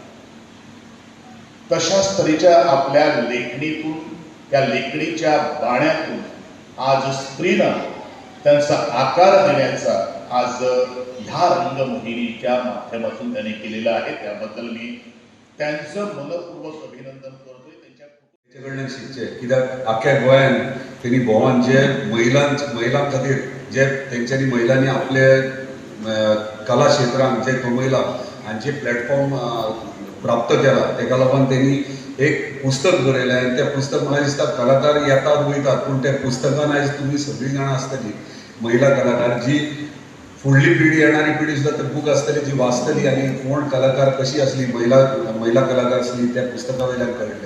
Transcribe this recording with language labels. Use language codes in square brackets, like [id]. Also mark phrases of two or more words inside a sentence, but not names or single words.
[mr] तशाच तऱ्हेच्या आपल्या लेखणीतून, त्या लेखणीच्या बाण्यातून आज स्त्रीला त्यांचा आकार देण्याचा आज ह्या रंगमोहिनीच्या माध्यमातून त्यांनी केलेला आहे। त्याबद्दल मी त्यांचं मनपूर्वक अभिनंदन करतोय। [kok] त्यांच्याकडनं शिकचे, कित्याक आख्या गोंयान त्यांनी भोंवन जे महिलां खातीर जे तेंच्यांनी महिलांनी आपले कला क्षेत्रांत जे कमयला आनी जे प्लॅटफॉर्म प्राप्त केला, तेका लागून त्यांनी एक पुस्तक बरयलें आनी तें पुस्तक म्हाका दिसता कलाकार येतात वयतात, पूण त्या पुस्तकान आयज तुमी सगळीं जाणां आसतली महिला कलाकार, जी फुडली पिढी, येणारी पिढी सुद्दां ते बूक आसतली जी वाचतली आनी कोण कलाकार कशी आसली, महिला कलाकार आसली त्या पुस्तका वयल्यान कळटलें।